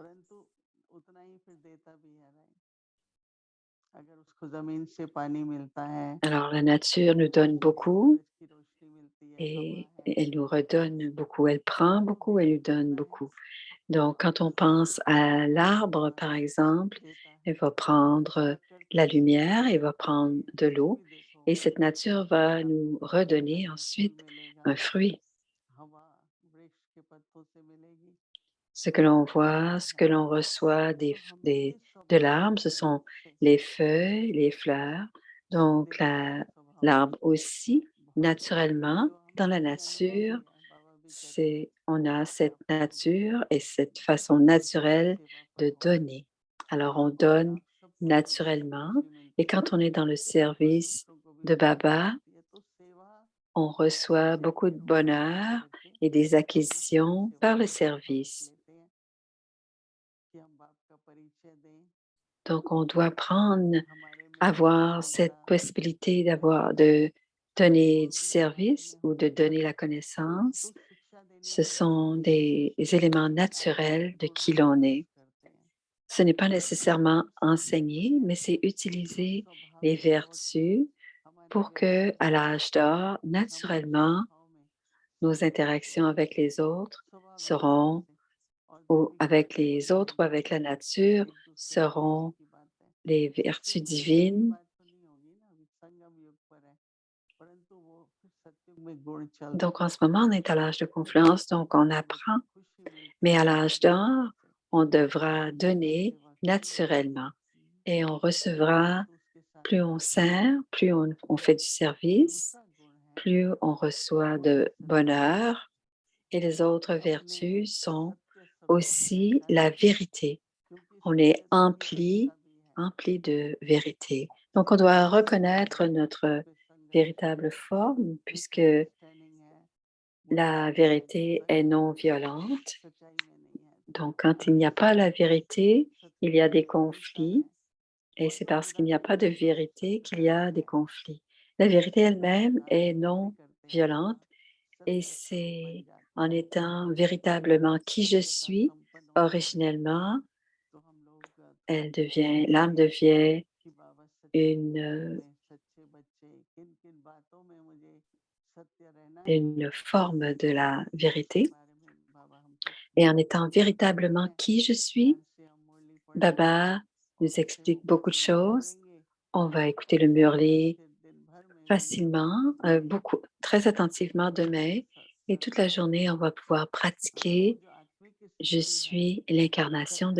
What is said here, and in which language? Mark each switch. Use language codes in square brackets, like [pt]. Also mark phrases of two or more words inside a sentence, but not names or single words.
[fr] Alors, la nature nous donne beaucoup et elle nous redonne beaucoup. Elle prend beaucoup, elle nous donne beaucoup. Donc, quand on pense à l'arbre, par exemple, elle va prendre la lumière, elle va prendre de l'eau Et cette nature va nous redonner [hi] फल फूल [fr] ensuite [hi] मिलेगा, [fr] un fruit. [hi] हवा वृक्ष के पत्तों से मिलेगी, [fr] Ce que l'on voit, [hi] फल [fr] ce que [hi] है। [fr] l'on reçoit [hi] तो हमें इस [fr] de [hi] स्वभाव [fr] l'arbre, [hi] को [fr] ce sont [hi] से [fr] les feuilles, les fleurs. Donc, [hi] निष्काम स्वभाव [fr] l'arbre aussi, [hi] बहुत जरूरी है, [fr] naturellement, [hi] जो [fr] dans [hi] हमें [fr] la [hi] अभी अनुभव [fr] nature, [hi] भी है। बाबा भी कहते हैं [fr] on a [hi] कि [fr] cette [hi] आपको [fr] nature et cette façon [hi] जब आपकी [fr] naturelle [hi] सेवा पर [fr] de [hi] हो [fr] donner. Alors, on [hi] और [fr] donne [hi] आप सबको देते हैं, [fr] naturellement. [hi] खुशी [fr] Et [hi] मिलती है [fr] quand on est dans le [hi] और [fr] service [hi] दूसरों को भी [fr] de [hi] खुशी [fr] Baba, [hi] मिलती है। तो सेवा [fr] on reçoit [hi] से [fr] beaucoup [hi] ही [fr] de [hi] हम सीख [fr] bonheur [hi] करके [fr] et des [hi] दूसरों की [fr] acquisitions [hi] सेवा [fr] par le [hi] करना समझ [fr] service. [hi] लेते हैं कि हम बाप का परिचय दें, [fr] Donc, on doit prendre, [hi] हमारे में [fr] avoir [hi] कितना [fr] cette [hi] बड़ा [fr] possibilité de donner du [hi] गुण भी हमारे [fr] service [hi] में [fr] ou [hi] हो, [fr] de donner la [hi] तो [fr] connaissance. [hi] शिक्षा देने [fr] Ce [hi] में भी [fr] sont [hi] हमें [fr] des éléments naturels de [hi] गुण [fr] qui l'on est. [hi] करते हैं। [fr] Ce n'est pas [hi] तो [fr] nécessairement [hi] हम [fr] enseigné, [hi] सीखते [fr] mais [hi] हैं [fr] c'est [hi] और [fr] utiliser les [hi] स्वाभाविक तौर से [fr] vertus [hi] हमारे [fr] pour que, [hi] व्यवहार [fr] à [hi] में, [fr] l'âge d'or, [hi] हमारी [fr] naturellement, [hi] शाखाओं में [fr] nos [hi] सत्य [fr] interactions avec les autres [hi] स्वाभाविक तौर [fr] seront, [hi] से, और जो [fr] ou [hi] भी [fr] avec [hi] कार्य [fr] les [hi] होते [fr] autres ou [hi] हैं [fr] avec la nature, [hi] एक दूसरे के प्रेम [fr] seront [hi] की बात है। [fr] les [hi] प्रेम [fr] vertus [hi] में गुण की [fr] divines. [hi] बात तो नहीं होगी ना, अभी संगम युग पर है, परंतु वो सत्युग में गुण चल रहे [fr] Donc, [hi] हैं। [fr] en ce moment, on est à l'âge de [hi] तो [fr] confluence, donc on [hi] हमें [fr] apprend. [hi] खुशी मिलती [fr] Mais [hi] है [fr] à [hi] सेवा [fr] l'âge [hi] के [fr] d'or, [hi] माध्यम से, [fr] on devra [hi] सेवा [fr] donner [hi] सेवा करके [fr] naturellement et on recevra, [hi] परंतु उसके साथ [fr] plus on sert, plus on fait du service, [hi] दूसरा गुण है [fr] plus on reçoit [hi] वो [fr] de [hi] सत्य स्वभाव है। [fr] bonheur et les autres [hi] अपने [fr] vertus sont [hi] सत्य स्वरूप में [fr] aussi la [hi] रहना, [fr] vérité. [hi] क्योंकि [fr] On est [hi] सत्य तो ही वास्तव है। [fr] empli de vérité. Donc, on doit reconnaître notre [hi] उसके संगत से [fr] véritable forme puisque [hi] मिसअंडरस्टैंडिंग है, [fr] la [hi] बुराई है, [fr] vérité est [hi] सच्चाई [fr] non [hi] में नहीं है, [fr] violente. [hi] सच्चाई में नहीं है। तो [fr] Donc, quand il n'y a pas la vérité, il y [hi] सत्य [fr] a des [hi] मिलता [fr] conflits. [hi] है [fr] Et [hi] और [fr] c'est [hi] जो [fr] parce qu'il n'y a [hi] बुराई [fr] pas de [hi] है वो [fr] vérité qu'il y a [hi] सत्य [fr] des [hi] है। [fr] conflits. La vérité [hi] तो हम [fr] elle-même est [hi] कार्य भी [fr] non [hi] करते हैं [fr] violente et [hi] सत्य स्वरूप बन [fr] c'est [hi] जाते [fr] en [hi] हैं। [fr] étant [hi] जब [fr] véritablement [hi] हम [fr] qui je [hi] सत्यता [fr] suis [hi] संपन्न हो जाते हैं [fr] originellement, [hi] तो हम लोग थोड़ा प्रयास [fr] l'âme [hi] करेंगे [fr] devient [hi] कि बाबा सच्चाई [fr] une, [hi] में हमें सच्चे बच्चे किन किन बातों में मुझे सत्य रहना है, [fr] une forme de la [hi] उसके [fr] vérité. [hi] बारे में बाबा हमको [fr] Et en étant [hi] बताते [fr] véritablement [hi] हैं। [fr] qui je suis, [hi] ध्यान से हम मुरली पढ़ेंगे [fr] Baba [hi] और [fr] nous [hi] उसे [fr] explique beaucoup de [hi] सुनते [fr] choses. [hi] रहेंगे [fr] On va écouter [hi] और [fr] le [hi] बाबा [fr] murli [hi] फिर दिन भर में भी [fr] facilement, beaucoup, très attentivement demain. Et toute la journée, on va pouvoir [hi] वो [fr] pratiquer. [hi] जो आत्मिक [fr] Je [hi] स्थिति है, [fr] suis l'incarnation de